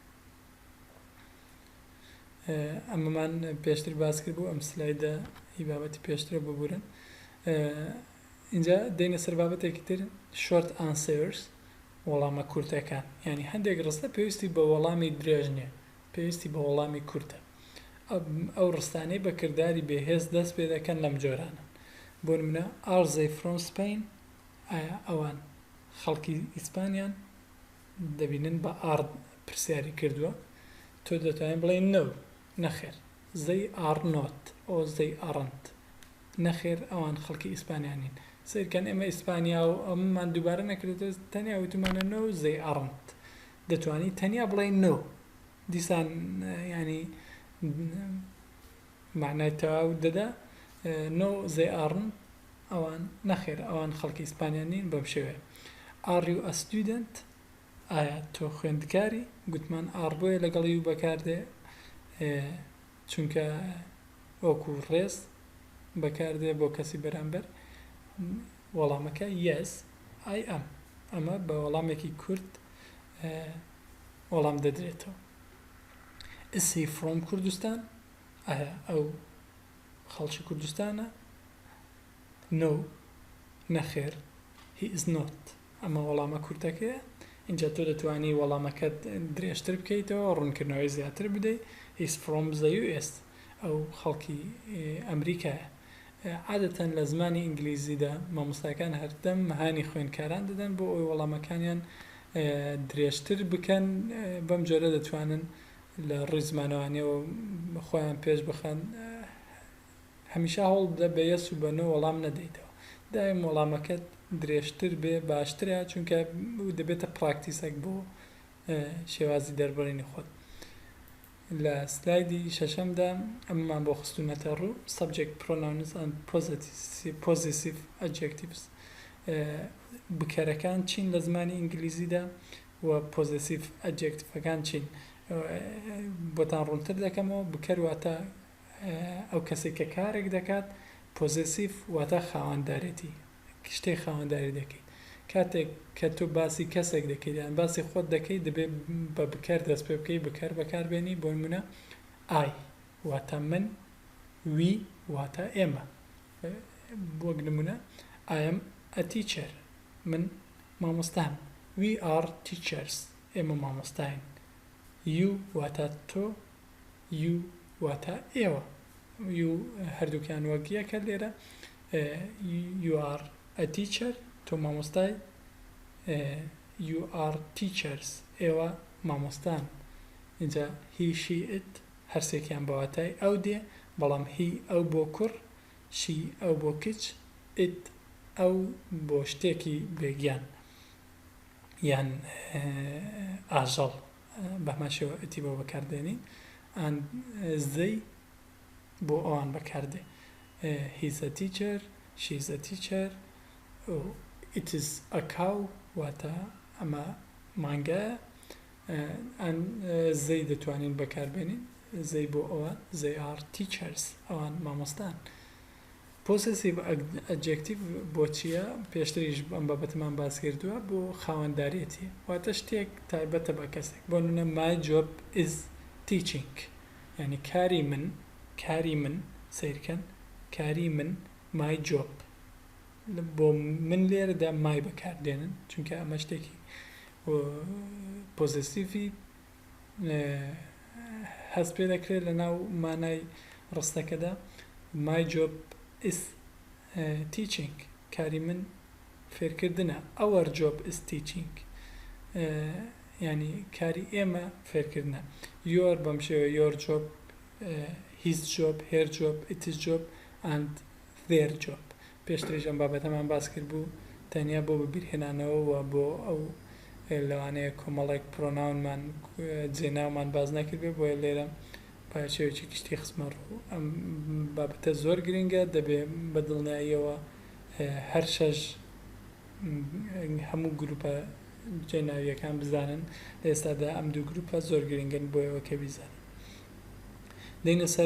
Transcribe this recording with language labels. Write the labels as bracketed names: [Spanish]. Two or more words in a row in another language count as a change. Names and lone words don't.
[Central Kurdish] ئەمەمان پێشتر باس کرد بوو ئەم سلایدە هی بابەتی پێشترە ببورن اینجا دێنە سەر بابەتێکی تر [English] short answers [Central Kurdish] وەڵامە کورتەکان ینی هەندێک ڕستە پێویستی بە وەڵامی درێژ نیە پێویستی بە وەڵامی کورتە ئەو ڕستانەی بە کردداری بێهێز دەست پێ دەکەن لەم جۆرانن بۆ نمونە [English] are they from Spain [Central Kurdish] ئایا ئەوان خەڵکی ئیسپانیان دەبینن بە ئارد پرسیاری کردووە تۆ دەتوانین بڵێ no نەخێر [English] they are not [Central Kurdish] ئۆ [English] they aren't [Central Kurdish] نەخێر ئەوان خەڵکی ئیسپانیانین سیرکەن ئێمە ئیسپانیا و ئەممان دووبارە نەکردێت تەنیا وتمانە [English] no they aren't [Central Kurdish] دەتوانی تەنیا بڵێ no دیسان ینی معنای تەواو دەدا [English] no they aren't [Central Kurdish] ئەوان نەخێر ئەوان خەڵکی ئیسپانیانین بەم شێوەیە [English] are you a student [Central Kurdish] ئایا تۆ خوێندکاری گوتمان ئار بۆیە لەگەڵی و بەکاردێ چونکە وەکو ڕێز بەکاردێ بۆ کەسی بەرامبەر وەڵامەکە [English] yes I am [Central Kurdish] ئەمە بە وەڵامێکی کورد وەڵام دەدرێتەوە [English] is he from [Central Kurdish] کوردستان ئایا ئەو خەڵکی کوردستانە no نەخێر [English] he is not [Central Kurdish] ئەمە وەڵامە کورتەکەیە اینجا تۆ دەتوانی وەڵامەکەت درێژتر بکەیتەوە ڕوونکردنەوەی زیاتر بدەیت [English] he's from the US [Central Kurdish] ئەو خەڵکی ئەمریکایە عادەتەن لە زمانی ئینگلیزیدا مامۆستاکان هەردەم هانی خوێندکاران دەدەن بۆ ئەوی وەڵامەکانیان درێژتر بکەن بەم جۆرە دەتوانن لە ڕووی زمانەوانیەوە خۆیان پێش بخەن هەمیشە هەوڵ بدە بە یەس و بەنۆ وەڵام نەدەیتەوە دایم وەڵامەکەت درێژتر بێ باشترە چونکە دەبێتە پراکتیسێک بۆ شێوازی دەربڕینی خۆت لە سلایدی شەشەمدا ئەممان بۆ خستوونەتە ڕوو [English] subject pronouns and possessive adjectives [Central Kurdish] بکەرەکان چین لە زمانی ئینگلیزیدا و [English] possessive adjectivەکان [Central Kurdish] چین بۆتان ڕوونتر دەکەمەوە بکەر واتە ئەو کەسێک کە کارێک دەکات possessive واتە خاوەنددارێتی شتێک خاوەندداری دەکەیت کاتێک کە تۆ باسی کەسێک دەکەیت یان باسی خۆت دەکەیت دەبێت بە بکەر دەست پێ بکەیت بکەر بەکاربێنی بۆ نمونە ئای واتە من وی واتە ئێمە [English] بۆ نمونە I am a teacher [Central Kurdish] من مامۆستام [English] we are teachers [Central Kurdish] ئێمە مامۆستاین [English] you [Central Kurdish] واتە تۆ [English] you [Central Kurdish] واتە ئێوە [English] you [Central Kurdish] هەردووکیان وەک یەکە لێرە [English] you are a teacher [Central Kurdish] تۆ مامۆستای [English] you are teachers [Central Kurdish] ئێوە مامۆستان اینجا [English] he she it [Central Kurdish] هەرسێکیان بەواتای ئەو دێ بەڵام he ئەو بۆ کوڕ she ئەو بۆ کچ it ئەو بۆ شتێکی بێگیان یان ئاژەڵ بەماشەوە ئەتی بۆ بەکاردێنین [English] and they [Central Kurdish] بۆ ئەوان بەکاردێ [English] he's a teacher she's a teacher it is a cow [Central Kurdish] واتە ئەمە مانگایە زەی دەتوانین بەکاربێنین زەی بۆ ئەوان [English] they are teachers [Central Kurdish] ئەوان مامۆستان possessive adjective بۆ چییە پێشتریش ئەم بابەتمان باس کردووە بۆ خاوەنددارێتی واتە شتێک تایبەتە بە کەسێک بۆ نمونە [English] my job is teaching [Central Kurdish] یعنی کاری من سیرکەن کاری من [English] my job [Central Kurdish] بۆ من لێرەدا مای بەکاردێنن چونکە ئەمە شتێکی پۆزیتیڤی هەست پێ دەکرێت لە ناو مانای ڕستەکەدا [English] my job is teaching [Central Kurdish] کاری من فێرکردنە [English] our job is teaching [Central Kurdish] ینی کاری ئێمە فێرکردنە your بەم شێوە [English] your job his job her job its job and their job [Central Kurdish] پێشتریش ئەم بابەتەمان باس کرد بوو تەنیا بۆ ببیرهێنانەوە و بۆ ئەو لەوانەیە کۆمەڵێک پرۆناونمان جێناومان باز نەکرد بێ بۆیە لێرە پاشێوێکی کشتی خسمە ڕوو ئەم بابەتە زۆر گرنگە دەبێ بە دڵنیاییەوە هەر شەش هەموو گروپە جێناویەکان بزانن ئێستادا ئەم دوو گروپە زۆر گرنگن بۆ ئەوە کە بیزانن دەینە سەر